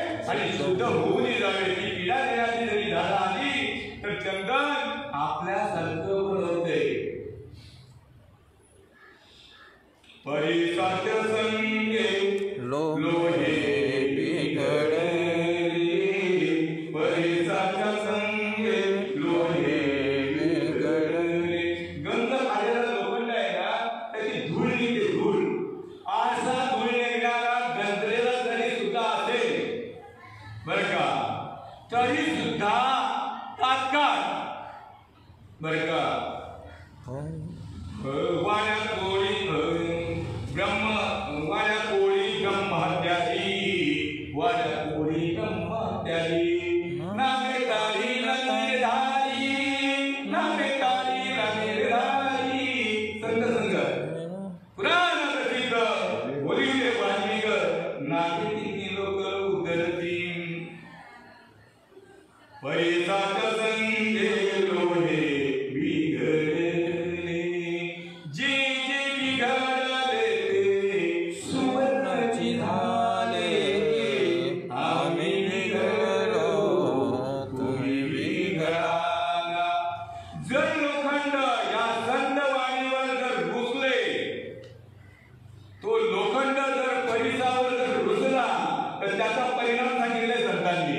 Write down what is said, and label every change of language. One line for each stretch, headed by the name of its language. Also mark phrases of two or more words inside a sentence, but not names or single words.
Marathi: आणि शुद्ध होऊन जावे. ती पीडा देणारी जरी झाडं आली तर चंदन आपल्यासारखं होते. परिसाच्या संगे लोहे बिघडले, परिसाच्या संगे लोहे बिघडले. गंध आलेला लोखंड आहे ना, त्याची धूळ निघते, धूळ. असा धूळ निघणारा गंजलेला जरी सुद्धा असेल बर का, तरी सुद्धा तात्काळ बर का वाड्या कोळी वाड्या कोळी ब्रह्महत्याची, वाड्या कोळी ब्रह्महत्याची. नामे तारी नदी धारी, नामे तारी नदी धारी. संत संग पुराण प्रसिद्ध बोलिले वाल्मिक, नागे तिन्ही लोक उतरतील. पैसाच्या संगे लोहे बिघडले, जे जे बिघडले ते सुवर्णाची झाले. आम्ही बिघडलो तुम्ही बिघडा. जर लोखंड या संतवाणीवर जर घुसले, तो लोखंड जर परिसावर जर घुसला तर त्याचा परिणाम सांगितले संतांनी.